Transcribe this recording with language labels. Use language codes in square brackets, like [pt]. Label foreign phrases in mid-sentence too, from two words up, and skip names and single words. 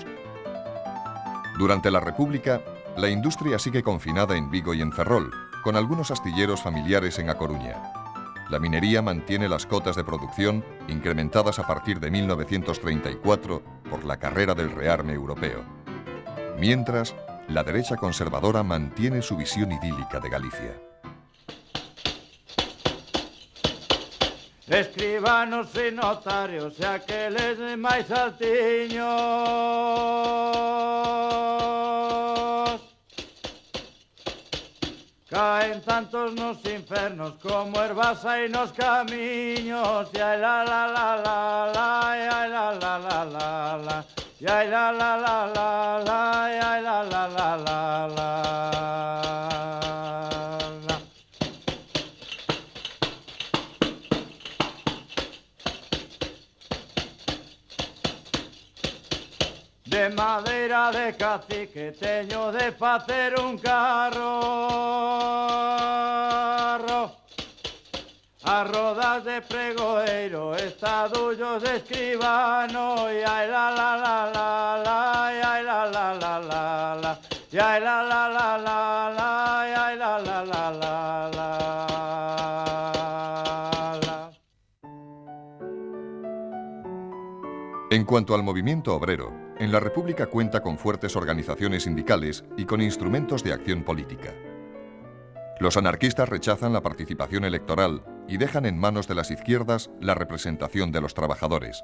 [es] Durante la República, la industria sigue confinada en Vigo y en Ferrol, con algunos astilleros familiares en A Coruña. La minería mantiene las cotas de producción, incrementadas a partir de 1934 por la carrera del rearme europeo. Mientras, la derecha conservadora mantiene su visión idílica de Galicia. [gl] Escribanos e notarios e aqueles máis altiños caen tantos nos infernos como ervas hai nos camiños e ai la la la la la e ai la la la la la e ai la la la la la e ai la la la la la. De madeira de cacique teño de facer un carro, a rodas de pregoeiro, estadullos de escribano, e ai la la la la la, e ai la la la la la, e ai la la la la la, e ai la la la la la. [es] En cuanto al movimiento obrero, en la República cuenta con fuertes organizaciones sindicales y con instrumentos de acción política. Los anarquistas rechazan la participación electoral y dejan en manos de las izquierdas la representación de los trabajadores.